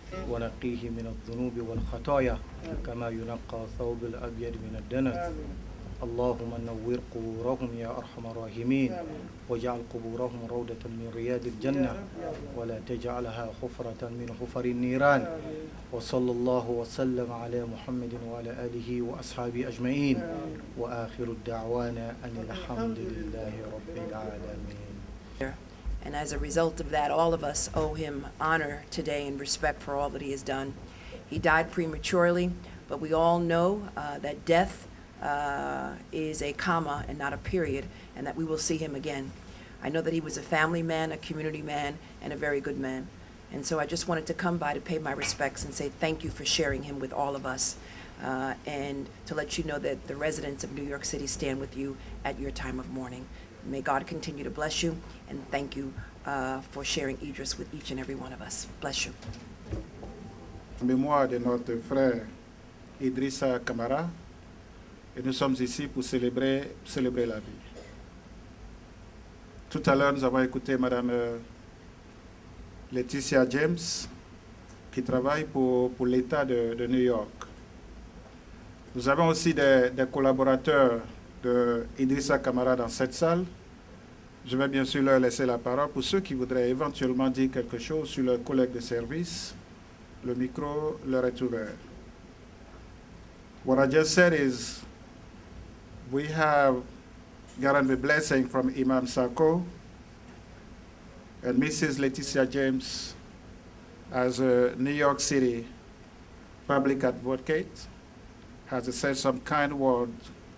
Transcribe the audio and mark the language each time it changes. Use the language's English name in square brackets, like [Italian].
[Arabic] ونقيه من الذنوب والخطايا كما ينقى ثوب الأبيض من الدنس اللهم نور قبورهم يا أرحم الراحمين واجعل قبورهم روضة من رياض الجنة ولا تجعلها حفرة من حفر النيران وصلى الله وسلم على محمد وعلى آله وأصحابه أجمعين وآخر الدعوانا أن الحمد لله رب العالمين. [English] And as a result of that, all of us owe him honor today and respect for all that he has done. He died prematurely, but we all know that death is a comma and not a period, and that we will see him again. I know that he was a family man, a community man, and a very good man. And so I just wanted to come by to pay my respects and say thank you for sharing him with all of us, and to let you know that the residents of New York City stand with you at your time of mourning. May God continue to bless you, and thank you for sharing Idris with each and every one of us. Bless you. [French] En mémoire de notre frère Idrissa Camara, et nous sommes ici pour célébrer la vie. Tout à l'heure, nous avons écouté Madame Laetitia James, qui travaille pour l'État de New York. Nous avons aussi des collaborateurs de Idrissa Camara dans cette salle. Je vais bien sûr leur laisser la parole pour ceux qui voudraient éventuellement dire quelque chose sur leurs collègues de service. Le micro leur est ouvert. [English] What I just said is we have gotten the blessing from Imam Sako and Mrs. Laetitia James as a New York City public advocate has said some kind words.